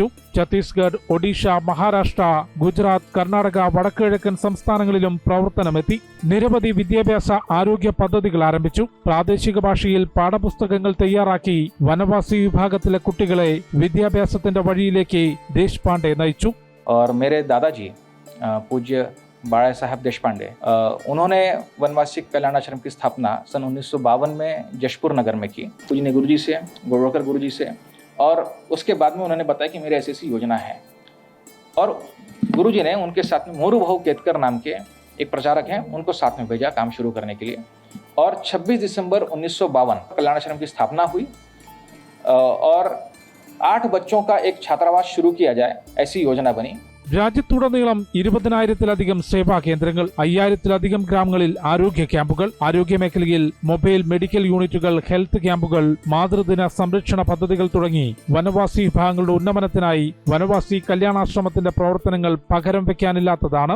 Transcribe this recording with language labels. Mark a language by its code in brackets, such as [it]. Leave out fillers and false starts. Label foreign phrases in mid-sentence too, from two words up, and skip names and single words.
[ml] ഛത്തീസ്ഗഡ്, ഒഡീഷ, മഹാരാഷ്ട്ര, ഗുജറാത്ത്, കർണാടക, വടക്കുകിഴക്കൻ സംസ്ഥാനങ്ങളിലും പ്രവർത്തനമെത്തി. നിരവധി വിദ്യാഭ്യാസ ആരോഗ്യ പദ്ധതികൾ ആരംഭിച്ചു. പ്രാദേശിക ഭാഷയിൽ പാഠപുസ്തകങ്ങൾ തയ്യാറാക്കി വനവാസി വിഭാഗത്തിലെ കുട്ടികളെ വിദ്യാഭ്യാസത്തിന്റെ വഴിയിലേക്ക് ദേശ്പാണ്ഡെ നയിച്ചു. [hi] और मेरे दादाजी पूज्य बाला साहब देशपांडे, उन्होंने वनवासी कल्याणाश्रम की स्थापना सन 1952 में जशपुर नगर में की. पूजनीय गुरुजी से, गोरवकर गुरुजी से, और उसके बाद में उन्होंने बताया कि मेरे ऐसी योजना है. और गुरुजी ने उनके साथ में मोरू भाऊ केतकर नाम के एक प्रचारक हैं, उनको साथ में भेजा काम शुरू करने के लिए. और 26 दिसंबर 1952 कल्याणाश्रम की स्थापना हुई और 8 बच्चों का एक छात्रावास शुरू किया जाए, ऐसी योजना बनी. [ml] രാജ്യത്തുടനീളം 20,000-ലധികം സേവാ കേന്ദ്രങ്ങൾ, 5,000-ലധികം ഗ്രാമങ്ങളിൽ ആരോഗ്യ ക്യാമ്പുകൾ, ആരോഗ്യമേഖലയിൽ മൊബൈൽ മെഡിക്കൽ യൂണിറ്റുകൾ, ഹെൽത്ത് ക്യാമ്പുകൾ, മാതൃദിന സംരക്ഷണ പദ്ധതികൾ തുടങ്ങി വനവാസി വിഭാഗങ്ങളുടെ ഉന്നമനത്തിനായി വനവാസി കല്യാണാശ്രമത്തിന്റെ പ്രവർത്തനങ്ങൾ പകരം വയ്ക്കാനില്ലാത്തതാണ്.